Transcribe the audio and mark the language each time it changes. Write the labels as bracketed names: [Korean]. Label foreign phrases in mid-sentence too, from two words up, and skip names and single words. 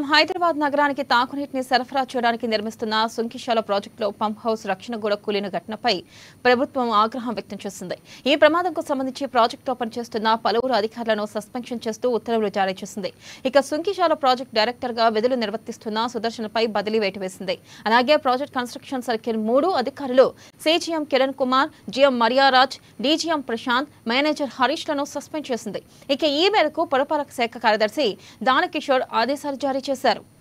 [Telugu] హైదరాబాద్ నగరానికి తాగునీటిని సరఫరా చేయడానికి నిర్మిస్తున్న సుంకిశాల ప్రాజెక్టులో పంప్ హౌస్ రక్షణ గోడ కూలిన ఘటనపై ప్రభుత్వం ఆగ్రహం వ్యక్తం చేసింది. ఈ ప్రమాదంకు సంబంధించి ప్రాజెక్టులో పనిచేస్తున్న పలువురు అధికారులను సస్పెన్షన్ చేస్తూ ఉత్తర్వులు జారీ చేసింది. ఇక సుంకిశాల ప్రాజెక్టు డైరెక్టర్ గా విధులు నిర్వర్తిస్తున్న సుదర్శన్ పై బదిలీ వేటు వేసింది. అలాగే ప్రాజెక్ట్ కన్స్ట్రక్షన్ సర్కిల్ 3 అధికారులు सीजीएम किरण कुमार, जीएम मरिया राज, डीजीएम प्रशांत, మేనేజర్ హరీష్ లను సస్పెండ్ చేసింది. ఇక ఈ మేరకు పురపాలక శాఖ కార్యదర్శి దానకిషోర్ ఆదేశాలు జారీ చేశారు.